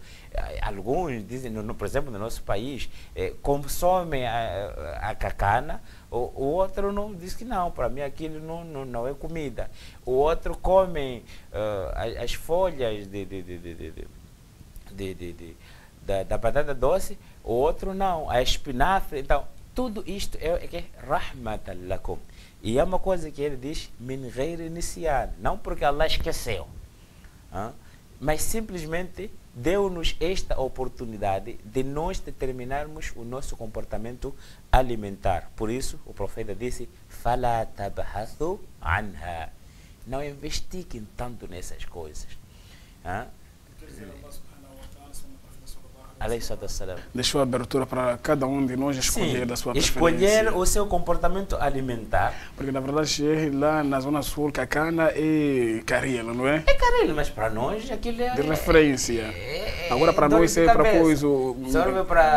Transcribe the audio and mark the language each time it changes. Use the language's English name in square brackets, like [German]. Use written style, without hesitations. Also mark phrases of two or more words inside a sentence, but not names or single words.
[Portuguese] Alguns dizem, por exemplo, no nosso país, consomem a cacana, o outro não diz que não, para mim aquilo não é comida. O outro come as folhas da batata doce, o outro não, a espinafre. Então, tudo isto é [Arabic] رحمة لكم. [Portuguese] E é uma coisa que ele diz, [Arabic] من غير نسيان, [Portuguese] não porque Allah esqueceu, mas simplesmente deu-nos esta oportunidade de nós determinarmos o nosso comportamento alimentar. Por isso, o profeta disse, [Arabic] فلا تبحثوا عنها. [Portuguese] Não investiguem tanto nessas coisas. Quer dizer, [Arabic] عليه الصلاة والسلام, [Portuguese] deixou abertura para cada um de nós escolher da sua preferência. Escolher o seu comportamento alimentar. Porque na verdade lá na Zona Sul, cacana é carila, não é? É caril, mas para nós aquilo é... De referência. Agora para nós é para coisa... Serve para